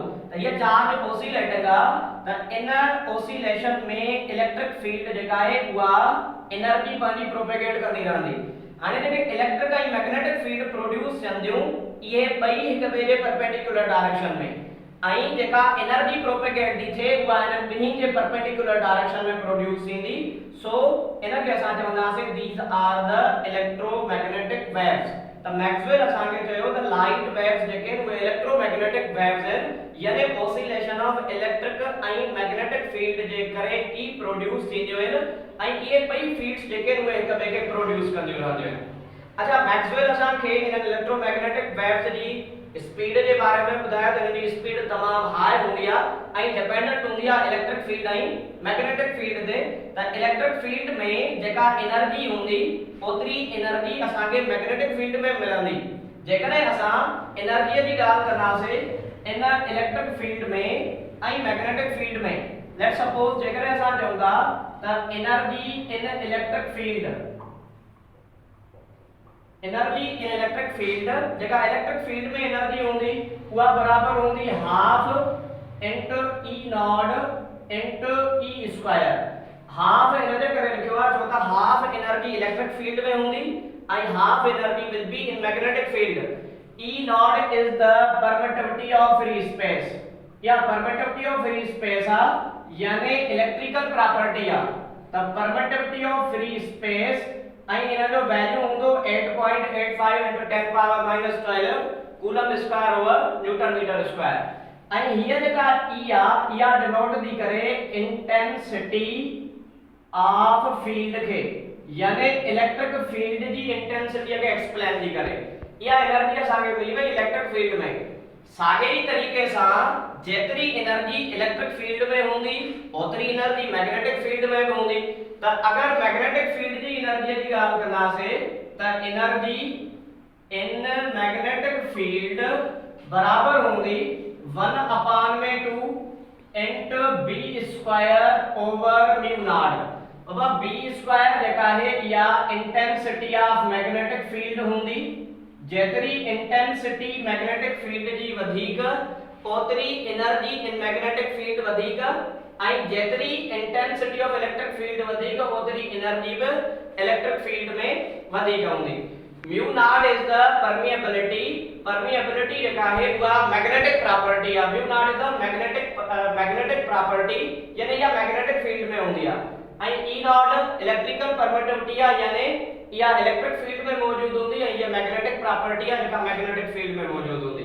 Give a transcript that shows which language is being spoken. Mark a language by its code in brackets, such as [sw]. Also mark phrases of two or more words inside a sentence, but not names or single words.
[sd] त ये [en] charge oscillating [sd] आहे त इन ऑसिलेशन में [en] electric field [sd] जेका आहे उहा एनर्जी पंहिंजी प्रोपेगेट कंदी रहंदी। हाणे जेके इलेक्ट्रिक ऐं [en] magnetic field [sd] प्रोड्यूस थियंदियूं इहे ॿई हिक ॿिए जे [en] perpendicular direction [sd] में, ऐं जेका [en] energy propagate [sd] थी थिए उहा हिन ॿिन्ही जे [en] perpendicular direction [sd] में प्रोड्यूस थींदी। सो इनखे असां चवंदासीं [en] these are the electromagnetic waves. [sd] त मैक्सवेल असांखे चयो त [en] light waves [sd] जेके उहे [en] electromagnetic waves [sd] आहिनि, यानी [en] oscillation of electric [sd] ऐं [en] magnetic field [sd] जे करे ई प्रोड्यूस थींदियूं आहिनि ऐं इहे ॿई फील्ड्स जेके उहे हिक ॿिए खे प्रोड्यूस कंदियूं रहंदियूं आहिनि। अच्छा, मैक्सवेल असांखे इन [en] electromagnetic waves [sd] जी स्पीड जे बारे में ॿुधायो त हिन जी स्पीड तमामु हाई हूंदी आहे ऐं डिपेंडेंट हूंदी आहे [en] electric field [sd] ऐं [en] magnetic field [sd] ते। त [en] electric field [sd] में जेका एनर्जी हूंदी ओतिरी एनर्जी असांखे [en] magnetic field [sd] में मिलंदी। जेकॾहिं असां एनर्जीअ जी ॻाल्हि कंदासीं इन [en] electric field [sd] में ऐं [en] magnetic field [sd] में, [en] let suppose [sd] जेकॾहिं असां चऊं था त [en] energy in electric field, energy in electric field, [sd] जेका [en] electric field [sd] में एनर्जी हूंदी उहा बराबर हूंदी [en] half into E not into E square. [sd] हाफ इन जे करे लिखियो आहे छो त [en] half energy electric field [sd] में हूंदी ऐं [en] half energy will be in magnetic field. E not is the permittivity of free space, [sd] या [en] permittivity of free space [sd] आ यानी [en] electrical property [sd] आ। त [en] permittivity of free space [sd] ऐं इन जो वैल्यू हूंदो [en] 8.85 into 10 power -12 coulomb square over newton metre square. [sd] ऐं हीअ जेका ई आ इहा डिनोट थी करे [en] intensity of field [sd] खे, यानी [en] electric field [sd] जी इंटेंसिटी खे एक्सप्लेन थी करे। इहा एनर्जी असांखे मिली वई [en] electric field [sd] में। साॻे ई तरीक़े सां जेतिरी एनर्जी [en] electric field [sd] में हूंदी ओतिरी एनर्जी [en] magnetic field [sd] में भी हूंदी। त अगर [en] magnetic field [sd] जी एनर्जी की ॻाल्हि कंदासीं त [en] energy in magnetic field [sd] बराबर हूंदी [en] 1/2 into b square over mu not. [sd] अब [en] b square [sd] जेका है या [en] intensity of magnetic field [sd] हूंदी। जेतरी [en] intensity magnetic field [sd] जी वधीक ओतरी [en] energy in magnetic field [sd] वधीक, ऐं जेतरी [en] intensity of electric field [sd] वधीक ओतरी एनर्जी भी [en] electric field [sd] में वधीक हूंदी। [en] mu not is the permeability, permeability [sd] जेका है उहा [en] magnetic property [sd] है। [en] mu not is the magnetic property [sd] यानी या [en] magnetic field [sd] में हूंदी है। ऐं [en] E not electrical permittivity [sd] है यानी या [en] electric field [sd] में [hi] मौजूद होती है, [sd] ये [en] magnetic property [sd] है जेका [en] magnetic field [sd] में [hi] मौजूद होती।